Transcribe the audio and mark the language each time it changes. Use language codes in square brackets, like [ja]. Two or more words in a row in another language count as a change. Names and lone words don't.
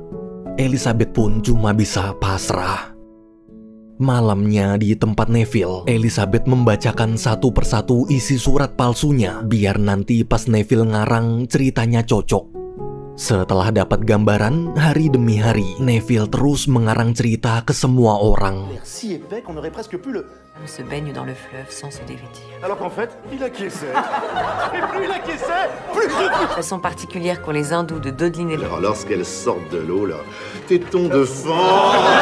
[id] Elizabeth pun cuma bisa pasrah. Malamnya di tempat Neville, Elizabeth membacakan satu persatu isi surat palsunya biar nanti pas Neville ngarang ceritanya cocok. Setelah dapat gambaran, hari demi hari, Neville terus mengarang cerita ke semua orang. [fr] Si épais qu'on aurait presque pu le... On se baigne dans le fleuve sans se dévêtir. Alors qu'en fait, il acquiesçait. Et plus il acquiesçait, plus... Façon particulière qu'ont les hindous de dodeliner. Alors lorsqu'elles sortent de l'eau, là, tétons de fan...